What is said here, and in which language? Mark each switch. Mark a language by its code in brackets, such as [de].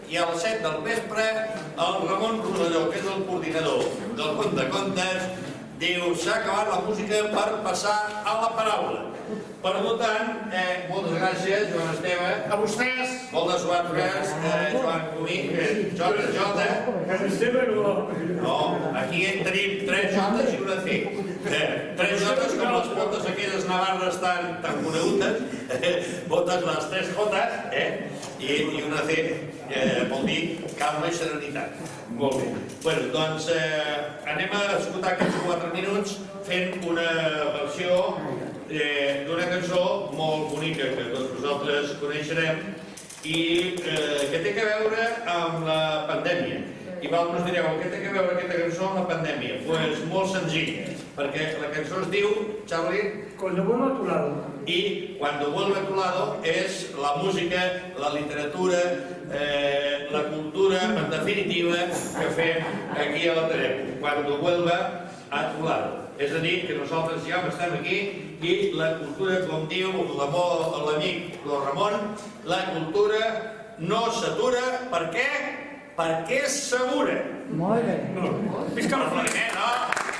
[ca] I a les 7 del vespre el Ramon Rodelló, que és el coordinador del Conte de Contes, diu s'ha acabat la música per passar a la paraula. Per tant, moltes gràcies, Joan Esteve. A vostès. Moltes gràcies, Joan Comí, Jota. Joan Esteve no. No, aquí en tenim 3 jotes i una C. 3 jotes com les botes aquelles navarres tan conegudes, botes les 3 jotes, i una C, vol dir calma i serenitat. Molt bé. Bé, doncs anem a escoltar aquests 4 minuts fent una versió d'una cançó molt bonica que tots vosaltres coneixerem i que té a veure amb la pandèmia. I vosaltres direu, què té a veure aquesta cançó amb la pandèmia? Doncs molt senzill, perquè la cançó es diu, Charlie, [es] Cuando vuelva a tu lado. y cuando vuelva a tu lado es la música, la literatura, la cultura, en definitiva, [ca] que fem aquí a l'Ateneu. [es] Cuando vuelva a tu lado. [ca] És a dir, que nosaltres ja estem aquí i la cultura, com diu l'amic Ramon, la cultura no s'atura. Per què? Perquè és segura. Molt bé. Visca la Florida, no?